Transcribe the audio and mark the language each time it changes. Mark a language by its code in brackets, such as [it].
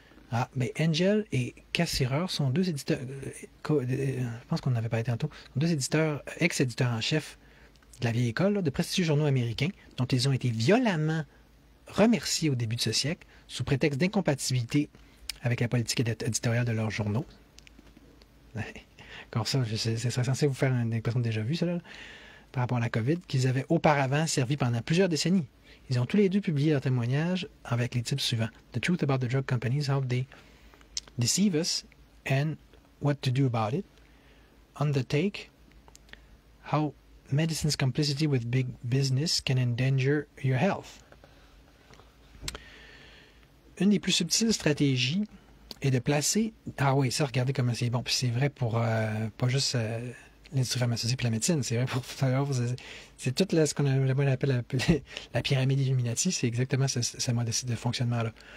[fr] Ah, mais Angel et Cassirer sont deux éditeurs, je pense qu'on n'avait pas été tantôt, deux éditeurs, ex-éditeurs en chef de la vieille école, là, de prestigieux journaux américains, dont ils ont été violemment remerciés au début de ce siècle, sous prétexte d'incompatibilité avec la politique éditoriale de leurs journaux. Encore ça, c'est censé vous faire une impression de déjà vu, ça, là, par rapport à la COVID, qu'ils avaient auparavant servi pendant plusieurs décennies. Ils ont tous les deux publié leurs témoignages avec les titres suivants. [en] The Truth About the Drug Companies, How They Deceive Us and What to Do About It. On the Take, How Medicine's Complicity with Big Business Can Endanger Your Health. [fr] Une des plus subtiles stratégies est de placer... Ah oui, ça, regardez comment c'est bon. Puis c'est vrai pour pas juste... l'industrie pharmaceutique et la médecine, c'est vrai pour tout à l'heure. C'est tout là, ce qu'on appelle la pyramide Illuminati, c'est exactement ce mode de fonctionnement-là.